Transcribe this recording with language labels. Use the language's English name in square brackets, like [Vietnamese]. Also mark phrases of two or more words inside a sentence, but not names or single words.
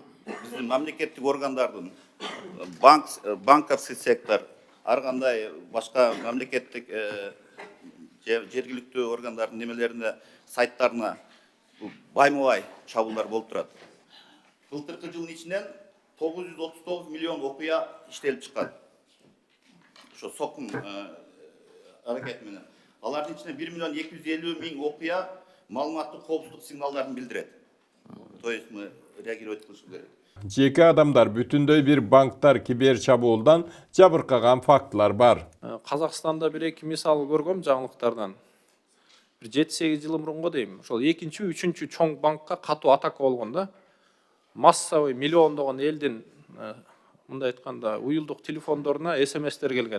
[Kyrgyz] Биздин мамлекеттик органдардын [Russian] банковский сектор, [Kyrgyz] ар кандай башка мамлекеттик жергиликтүү органдардын немелерине, сайттарына байма-бай чабуулар болуп турат. Былтыркы жылдын ичинен 939 миллион окуя иштелип чыккан. Ошо сокун аракети менен. Алардын ичинен 1 миллион 250 миң окуя маалыматтык коопсуздук сигналдарын билдирет. [Russian] То есть мы реагировать [Kyrgyz] кылыш керек. Жеке адамдар бүтүндөй бир банктар кибер чабуулдан жабыркаган фактылар бар. Казакстанда бир-эки мисал көргөм жаңылыктардан. Бир 7-8 жыл мурунга дейм. Ошол 2-3 чоң банкка катуу атака болгон да. Массовый миллиондогон элдин мындай айтканда уюлдук телефондоруна СМСтер келген.